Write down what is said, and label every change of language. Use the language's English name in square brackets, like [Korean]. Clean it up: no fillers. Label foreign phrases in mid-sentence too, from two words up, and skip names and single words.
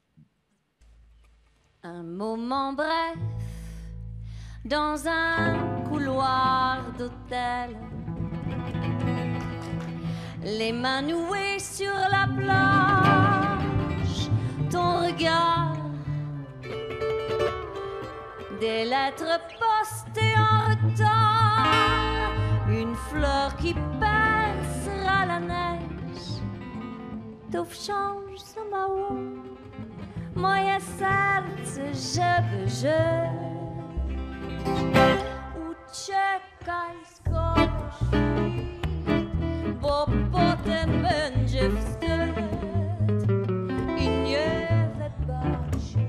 [French] Un moment bref, dans un couloir d'hôtel, les mains nouées sur la plage, ton regard, des lettres postées en retard, une fleur qui percera la neige, [Polish] to wciąż za mało, moje serce, żeby żyć. Uciekaj skoro świt, bo potem będzie wstyd i nie wybaczy.